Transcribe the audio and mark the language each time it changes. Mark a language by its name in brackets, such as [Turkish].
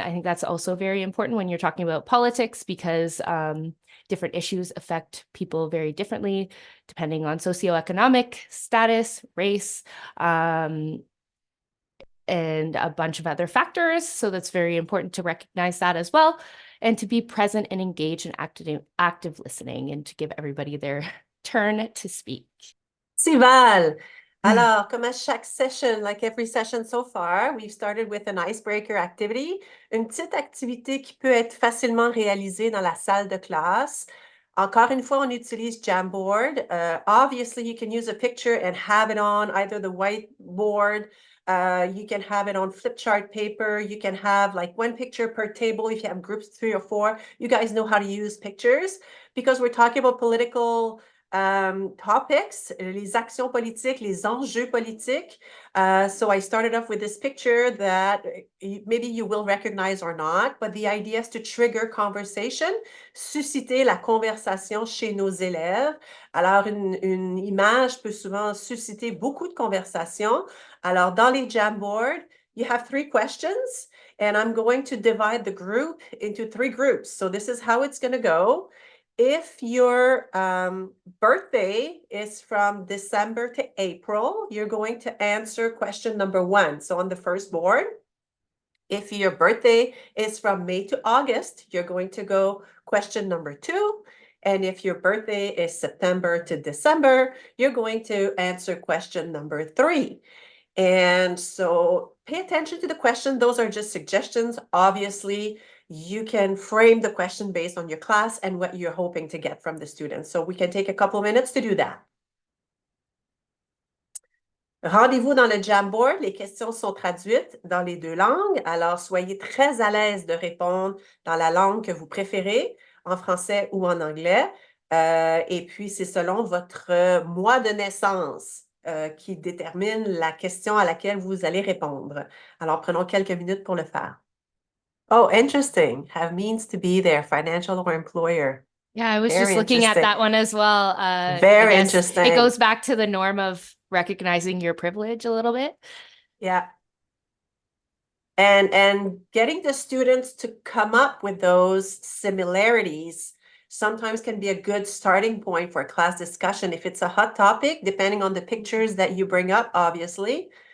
[English] I think that's also very important when you're talking about politics, because different issues affect people very differently, depending on socioeconomic status, race, and a bunch of other factors. So that's very important to recognize that as well, and to be present and engaged in active listening, and to give everybody their turn to speak. Sival. [French] Alors, comme à chaque session, [English] like every session so far, we've started with an icebreaker activity, [French] une petite activité qui peut être facilement réalisée dans la salle de classe. Encore une fois, on utilise Jamboard. [English] Obviously, you can use a picture and have it on either the whiteboard. You can have it on flip chart paper. You can have like one picture per table if you have groups 3 or 4. You guys know how to use pictures because we're talking about political topics, [French] les actions politiques, les enjeux politiques. [English] So I started off with this picture that maybe you will recognize or not, but the idea is to trigger conversation, [French] susciter la conversation chez nos élèves. Alors, une image peut souvent susciter beaucoup de conversations. Alors, dans les [English] Jamboard, you have 3 questions, and I'm going to divide the group into 3 groups. So this is how it's going to go. If your birthday is from December to April, you're going to answer question number 1. So on the first board, if your birthday is from May to August, you're going to go question number 2. And if your birthday is September to December, you're going to answer question number 3. And so pay attention to the question. Those are just suggestions. Obviously, you can frame the question based on your class and what you're hoping to get from the students. So we can take a couple of minutes to do that. [French] Rendez-vous dans le Jamboard. Les questions sont traduites dans les 2 langues. Alors, soyez très à l'aise de répondre dans la langue que vous préférez, en français ou en anglais. Et puis, c'est selon votre mois de naissance qui détermine la question à laquelle vous allez répondre. Alors, prenons quelques minutes pour le faire. [English] Oh, interesting. Have means to be there, financial or employer. Yeah, I was Very just looking at interesting. that one as well. Very I guess interesting. it goes back to the norm of recognizing your privilege a little bit. Yeah. And getting the students to come up with those similarities sometimes can be a good starting point for a class discussion if it's a hot topic, depending on the pictures that you bring up, obviously.